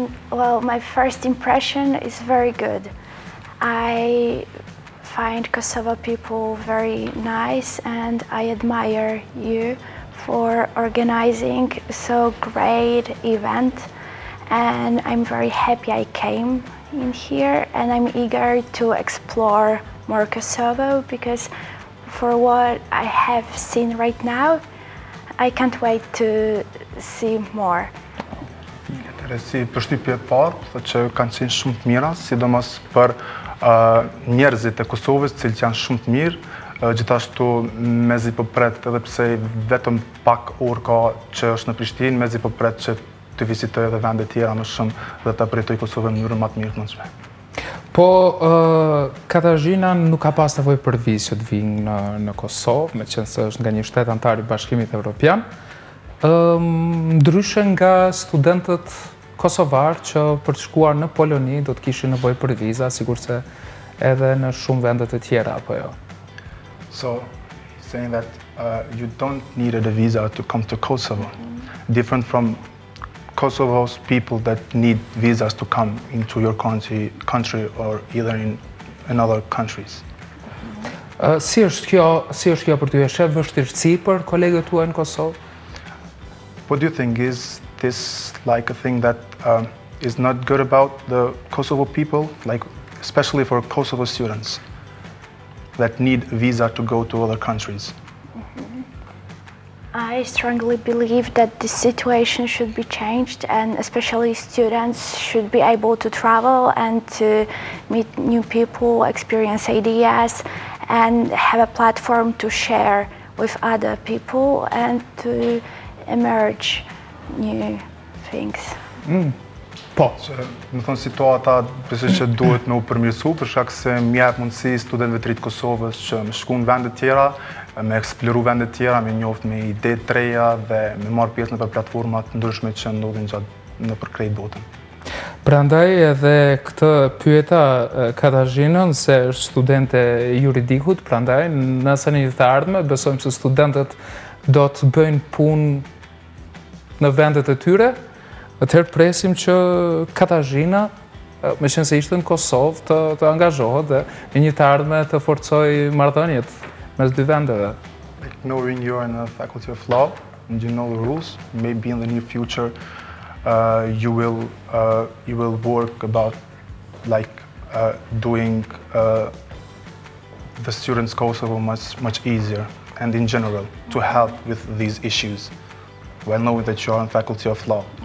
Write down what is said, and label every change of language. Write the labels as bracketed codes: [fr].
[en] Well, my first impression is very good. I find Kosovo people very nice and I admire you for organizing so great event, and I'm very happy I came in here and I'm eager to explore more Kosovo because for what I have seen right now, I can't wait to see more. [sq] Si përshtypje e parë, thotë që kanë qenë shumë të mira, sidomos për njerëzit e Kosovës, cilët janë shumë të mirë, gjithashtu mezi po pret, edhe pse vetëm pak orë ka që është në Prishtinë, mezi po pret që të vizitoj edhe vende tjera më shumë dhe të përjetoj Kosovën në mënyrë më të mirë të mundshme. Po, Katarzyna nuk ka pas nevojë për vizë që të vinë në Kosovë, me qenë se është nga një shtet antar i Bashkimit Evropian, ndryshe nga studentët kosovar që për të shkuar në Poloni do të kishin nevojë për viza, sigur se edhe në shumë vende të tjera, apo jo? [en] So, saying that you don't need a visa to come to Kosovo, different from Kosovo's people that need visas to come into your country or either in other countries. [sq] Si është kjo për ty? E sheh vështirësi për kolegët tuaj në Kosovë? [en] What do you think? Is this like a thing that is not good about the Kosovo people, like especially for Kosovo students that need visa to go to other countries? I strongly believe that this situation should be changed, and especially students should be able to travel and to meet new people, experience ideas, and have a platform to share with other people and to emerge new things. [sq] Po, më thonë situata pse që duhet me u përmirësu për shkak se më jep mundësi studentëve të ri të Kosovës që me shku në vende të tjera, me eksploru vende të tjera, me njoft me ide të reja dhe me marrë pjesë në platforma të ndryshme që ndodhin nëpër krejt botën. Prandaj edhe këtë pyeta Katarzynën se është studente juridikut, prandaj nëse në të ardhme besojmë se studentët do të bëjnë punë në vendet e tyre, atëherë presim që Katarzyna, me qenë se ishte në Kosovë, të angazhohet dhe në një të ardhme të forcoj marrëdhëniet mes dy vendeve. [en] Like knowing you're in the Faculty of Law and you know the rules, maybe in the near future you will work about like doing the students Kosovo much easier and in general to help with these issues while knowing that you are in Faculty of Law.